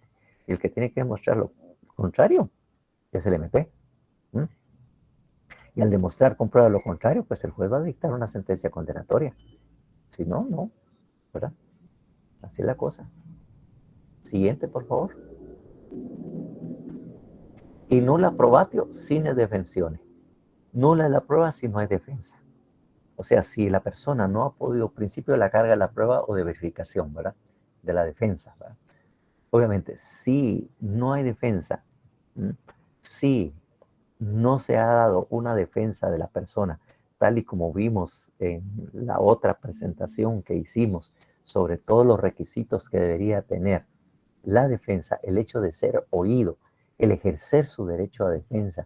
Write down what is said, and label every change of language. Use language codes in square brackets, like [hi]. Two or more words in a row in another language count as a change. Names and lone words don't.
[es] Y el que tiene que demostrar lo contrario es el MP. Y al demostrar con prueba lo contrario, pues el juez va a dictar una sentencia condenatoria. Si no, no, ¿verdad? Así es la cosa. Siguiente, por favor. [la] Y nulla probatio sine defensione. [es] Nula es la prueba si no hay defensa. O sea, si la persona no ha podido, principio de la carga de la prueba o de verificación, ¿verdad? De la defensa, ¿verdad? Obviamente, si no hay defensa, si no se ha dado una defensa de la persona, tal y como vimos en la otra presentación que hicimos sobre todos los requisitos que debería tener la defensa, el hecho de ser oído, el ejercer su derecho a defensa.